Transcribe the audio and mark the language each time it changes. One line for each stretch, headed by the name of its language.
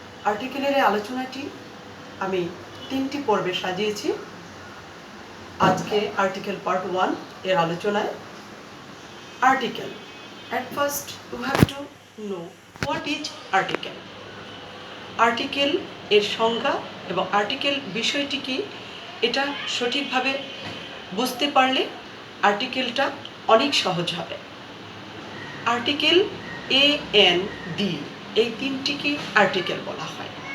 Bangla: আর্টিকেলের এই আলোচনাটি আমি 3টি পর্বে সাজিয়েছি। আজকে আর্টিকেল পার্ট 1 এর আলোচনায় article.
English: At first you have to know what is article.
Bangla: Article এর সংজ্ঞা এবং আর্টিকেল বিষয়টি কি এটা সঠিকভাবে বুঝতে পারলে আর্টিকেলটা অনেক সহজ হবে। আর্টিকেল এ এন ডি এই তিনটিকে আর্টিকেল বলা হয়।